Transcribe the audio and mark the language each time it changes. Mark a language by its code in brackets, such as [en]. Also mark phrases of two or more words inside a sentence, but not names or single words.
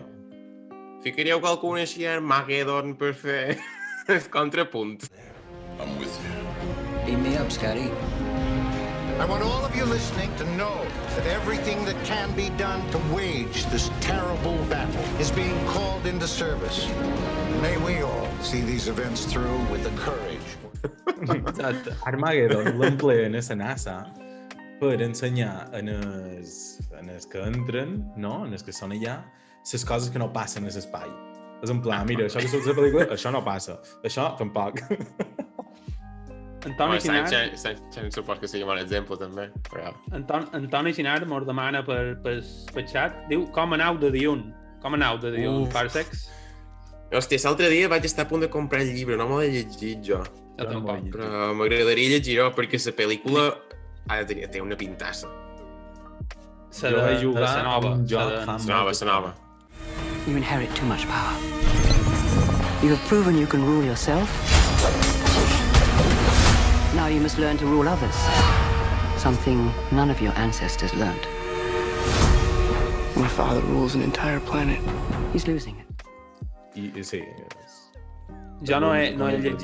[ca] Ficaríeu que el coneixia Armageddon per fer el contrapunt. [en] I'm with you. Beam me up, Scotty. I want all of you listening to know that everything that can be done to wage this terrible battle is being called into service. May we all see these events through with the courage. [ca] Exacte. Armageddon l'empleen a la NASA per ensenyar en els que entren, no? En els que són allà, les coses que no passen a l'espai. És en plan, mira, això que surt a la pel·lícula, això no passa. Això tampoc. Antoni Ginar... Sunshine supos que sigui un bon exemple, també. Però... Antoni Ginar mos demana per xat, diu, com aneu de Dune? Com aneu de Dune, Parsecs? Hòstia, l'altre dia vaig estar a punt de comprar el llibre, no m'ho he llegit jo. Jo tampoc. Però m'agradaria llegir-ho perquè la pel·lícula té una pintassa. Jo vaig jugar a un joc fa La nova. [en] You inherit too much power. You have proven you can rule yourself. Now you must learn to rule others. Something none of your ancestors learned. My father rules an entire planet. He's losing it. [ca] Sí. Jo no he llegit...